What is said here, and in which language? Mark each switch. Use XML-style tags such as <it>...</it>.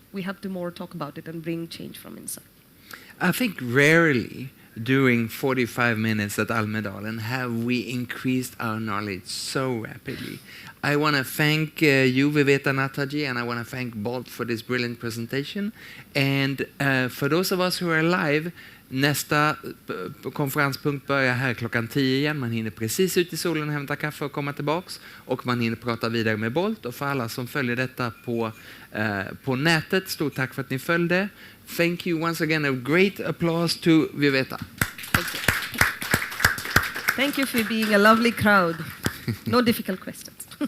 <en>We have to more talk about it and bring change from inside. I think rarely during 45 minutes at Almedalen have we increased our knowledge so rapidly. I want to thank you, Vivetha Natterjee, and I want to thank Bolt for this brilliant presentation. And for those of us who are live,</en> <sv>nästa konferenspunkt börjar här 10:00 igen. Man hinner precis ut i solen och hämta kaffe och komma tillbaks. Och man hinner prata vidare med Bolt. Och för alla som följer detta på nätet, stort tack för att ni följde.</sv> <en>Thank you once again. A great applause to Vivetha. Thank you. Thank you for being a lovely crowd. No difficult questions.</en>